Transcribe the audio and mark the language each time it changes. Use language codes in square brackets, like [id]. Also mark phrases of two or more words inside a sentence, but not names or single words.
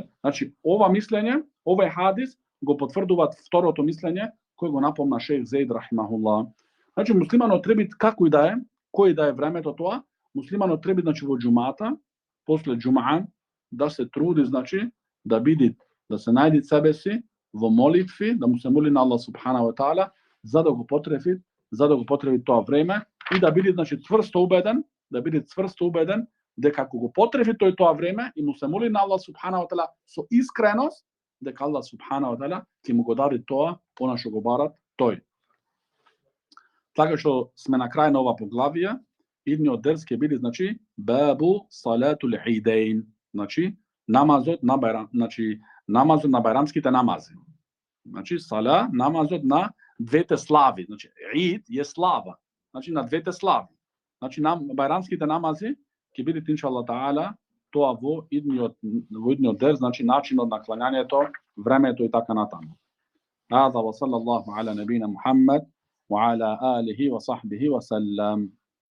[mk] Значи ова мислење, овој хадис го потврдуваат второто мислење кој го напомна шејх Зейд рахимахуллах. Значи муслиманот треба како и да е, кој да е времето тоа, муслиманот треба значи во џумата, после џумаа да се труди значи да биде, да се најде себе си во молитви, да му се моли на Аллах [ar] سبحانه وتعالى [mk] за да го потреби тоа време и да биде значи цврсто убеден, дека ако го потреби тој тоа време и му се моли на Аллах [ar] سبحانه وتعالى [mk] со искреност, дека Аллах [ar] سبحانه وتعالى [mk] ќе му го даде тоа она што го барат тој. Така што сме на крај на ова поглавие, идниот дерс ќе биде значи [ar] باب صلاة العيدين, [mk] значи намазот на бајрамските намази. Значи сала, намазот на двете слави, значи ид е слава, значи на двете слави. Значи на бајрамските намази ќе биде [ar] إن شاء الله تعالى [mk] тоа во идниот дерс, значи начинот на клањањето, времето и така натаму. [ar] هذا وصلى الله على نبينا محمد وعلى آله وصحبه وسلم.